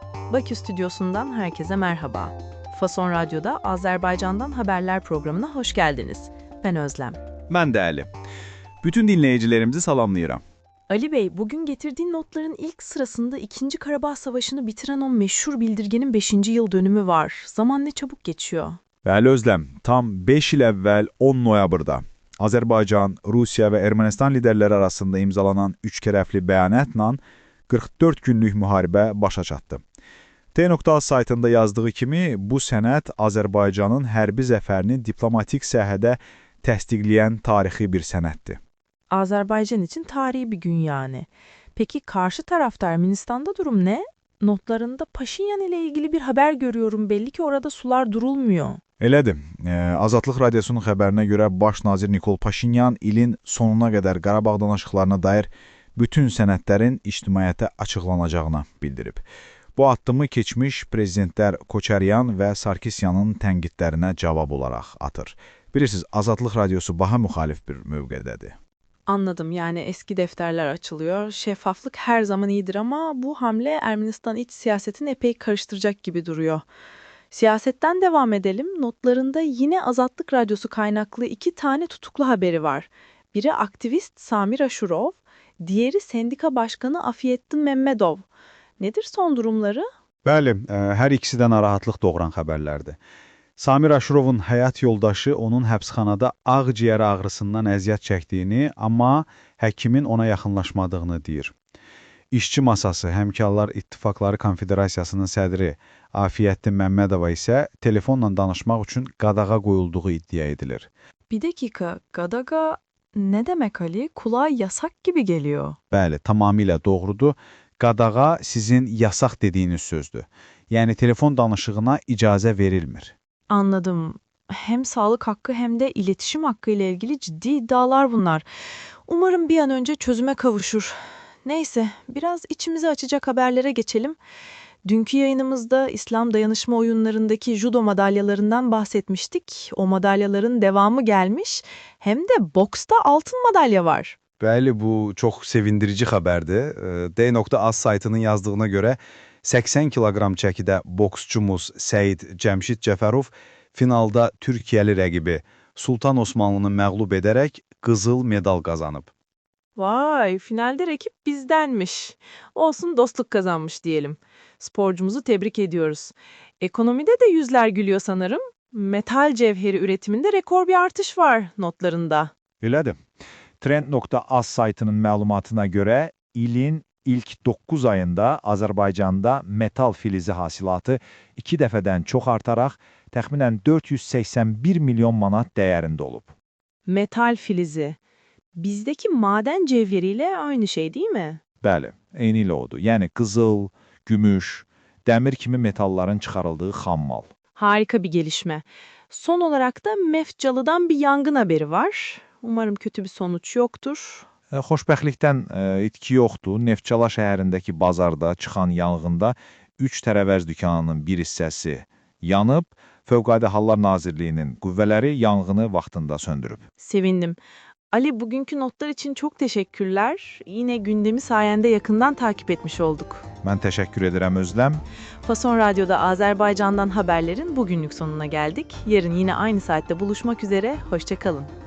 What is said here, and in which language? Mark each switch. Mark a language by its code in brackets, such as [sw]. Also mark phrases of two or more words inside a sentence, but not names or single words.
[tr] Bakü stüdyosundan herkese merhaba. Fason Radyo'da Azerbaycan'dan haberler programına hoş geldiniz. Ben Özlem. Ben de Ali. [az] Bütün dinleyicilerimizi salamlayıram. [tr] Ali Bey, bugün getirdiğin notların ilk sırasında 2. Karabağ Savaşı'nı bitiren o meşhur bildirgenin 5. yıl dönümü var. Zaman ne çabuk geçiyor. [az] Bəli Özlem, tam 5 il əvvəl 10 noyabrda Azərbaycan, Rusiya və Ermənistan liderləri arasında imzalanan üçkərəfli bəyanatla 44 günlük müharibə başa çatdı. T.az saytında yazdığı kimi bu sənəd Azərbaycanın hərbi zəfərini diplomatik sahədə təsdiqləyən tarixi bir sənəddir. [tr] Azerbaycan için tarihi bir gün yani. Peki karşı tarafta Ermenistan'da durum ne? Notlarında Paşinyan ile ilgili bir haber görüyorum. Belli ki orada sular durulmuyor. [az] Elədir. Azadlıq Radiosunun xəbərinə görə Baş nazir Nikol Paşinyan ilin sonuna qədər Qarabağ danışıqlarına dair bütün sənədlərin ictimaiyyətə açıqlanacağını bildirib. Bu addımı keçmiş prezidentlər Koçaryan və Sarkisyanın tənqidlərinə cavab olaraq atır. Bilirsiniz, Azadlıq Radiosu daha müxalif bir mövqedədir. [tr] Anladım, yani eski defterler açılıyor. Şeffaflık her zaman iyidir ama bu hamle Ermenistan iç siyasetini epey karıştıracak gibi duruyor. Siyasetten devam edelim. Notlarında yine Azadlık Radyosu kaynaklı 2 tane tutuklu haberi var. Biri aktivist Samir Aşurov, diğeri sendika başkanı Afiyettin Memmedov. Nedir son durumları? [az] Bəli, hər ikisi də narahatlıq doğuran xəbərlərdir. Samir Aşurovun həyat yoldaşı onun həbsxanada ağciyər ağrısından əziyyət çəkdiyini, amma həkimin ona yaxınlaşmadığını deyir. İşçi masası, Həmkarlar İttifaqları Konfederasiyasının sədri Afiyettin Məmmədova isə telefonla danışmaq üçün qadağa qoyulduğu iddia edilir. [tr] Bir dakika, Gadaga ne demek Ali? Kulağa yasak gibi geliyor. [az] Bəli, tamamilə doğrudur. Qadağa sizin yasaq dediyiniz sözdür. Yəni telefon danışığına icazə verilmir. [tr] Anladım. Hem sağlık hakkı hem de iletişim hakkı ile ilgili ciddi iddialar bunlar. Umarım bir an önce çözüme kavuşur. Neyse, biraz içimizi açacak haberlere geçelim. Dünkü yayınımızda İslam dayanışma oyunlarındaki judo madalyalarından bahsetmiştik. O madalyaların devamı gelmiş. Hem de boksta altın madalya var. [az] Bəli, bu çox sevindirici xəbərdir. D.az saytının yazdığına görə 80 kiloqram çəkidə boksçumuz Səid Cəmşid Cəfərov finalda Türkiyəli rəqibi Sultan Osmanlını məğlub edərək qızıl medal qazanıb. [tr] Vay, finalde rakip bizdenmiş. Olsun, dostluk kazanmış diyelim. Sporcumuzu tebrik ediyoruz. Ekonomide de yüzler gülüyor sanırım. Metal cevheri üretiminde rekor bir artış var notlarında. [az] Elədir. Trend.az saytının məlumatına görə ilin ilk 9 ayında Azərbaycanda metal filizi hasilatı 2 dəfədən çox artaraq təxminən 481 milyon manat dəyərində olub. Metal filizi. [tr] Bizdeki maden cevheriyle aynı şey değil mi? [az] Bəli, eyni ilə odur. Yəni qızıl, gümüş, dəmir kimi metalların çıxarıldığı xammal. [tr] Harika bir gelişme. Son olarak da Mefcalı'dan bir yangın haberi var. Umarım kötü bir sonuç yoktur. [az] Xoşbəxtlikdən itki yoxdur. Neftçala şəhərindəki bazarda çıxan yanğında 3 tərəvəz dükanının bir hissəsi yanıb, Fövqəladə Hallar Nazirliyinin qüvvələri yanğını vaxtında söndürüb. [tr] Sevindim. Ali, bugünkü notlar için çok teşekkürler. Yine gündemi sayende yakından takip etmiş olduk. [az] Mən təşəkkür edirəm Özlem. [tr] Fason Radyo'da Azerbaycan'dan haberlerin bugünlük sonuna geldik. Yarın yine aynı saatte buluşmak üzere. Hoşça kalın.